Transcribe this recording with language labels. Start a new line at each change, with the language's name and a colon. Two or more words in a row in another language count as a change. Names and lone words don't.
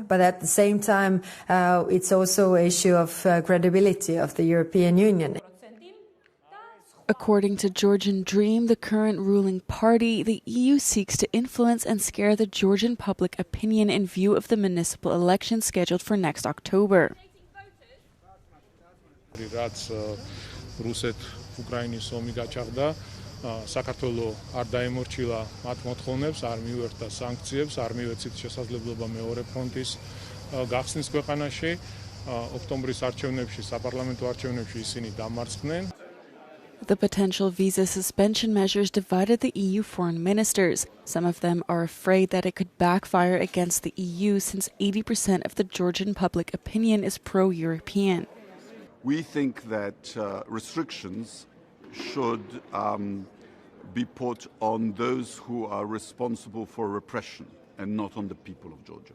English: But at the same time, it's also an issue of credibility of the European Union. According to Georgian Dream, the current ruling party, the EU seeks to influence and scare the Georgian public opinion in view of the municipal elections scheduled for next October.
Georgian: რაც რუსეთ-უკრაინის ომი გაჩაღდა, საქართველოს არ დაემორჩილა მათ მოთხოვნებს, არ მიუერთა სანქციებს, არ მიეცით შესაძლებლობა მეორე ფრონტის გახსნის ქვეყანაში. ოქტომბრის არჩევნებში, საპარლამენტო არჩევნებში ისინი დამარცხდნენ.
English: The potential visa suspension measures divided the EU foreign ministers. Some of them are afraid that it could backfire against the EU since 80% of the Georgian public opinion is pro-European. We think that restrictions should be put on those who are responsible for repression and not on the people of Georgia.